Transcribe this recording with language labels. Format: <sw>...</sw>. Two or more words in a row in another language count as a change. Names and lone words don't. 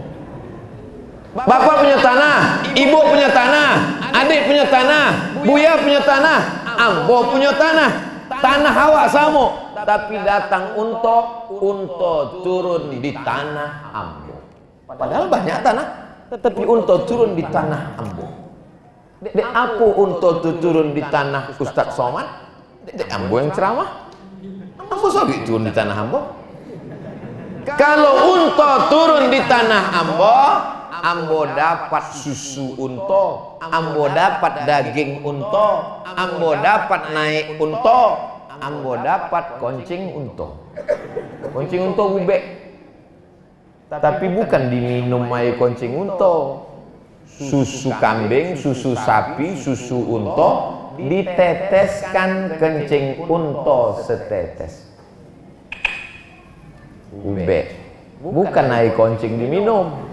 <min>Bapak punya tanah, ibu punya tanah, adik punya tanah, buya punya tanah, ambo punya tanah. Tanah awak sama, tapi datang unta turun di tanah ambo. Padahal banyak tanah, tetapi unta turun di tanah ambo. Dek apa unta turun di tanah Ustaz Somad? Dek ambo yang ceramah. Ambo sabi turun di tanah ambo. Kalau unta turun di tanah ambo, ambo dapat susu unta, ambo dapat daging unta, ambo dapat naik unta, ambo dapat koncing unta. Koncing unta bubek, tapi bukan diminum air koncing unta.</min> <id>Susu kambing, susu sapi, susu unta diteteskan kencing unta setetes.</id> <min>Bubek, bukan air koncing diminum.</min>